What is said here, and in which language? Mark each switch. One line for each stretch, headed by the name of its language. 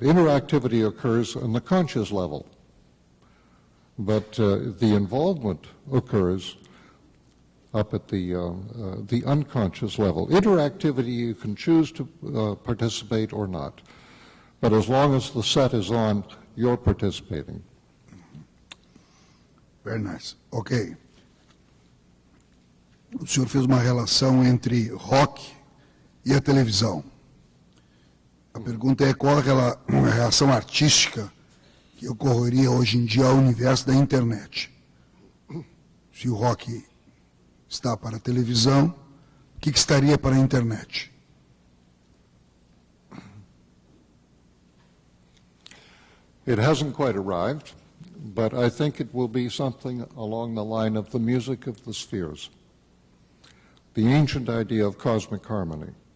English: Interactivity occurs on the conscious level, but the involvement occurs up at the unconscious level. Interactivity, you can choose to participate or not. But as long as the set is on, you're participating. Very nice. Ok.
Portuguese: O senhor fez uma relação entre rock e a televisão. A pergunta é qual aquela reação artística que ocorreria hoje em dia ao universo da internet. Se o rock está para a televisão, o que estaria para a internet?
English: It hasn't quite arrived, but I think it will be something along the line of the music of the spheres, the ancient idea of cosmic harmony.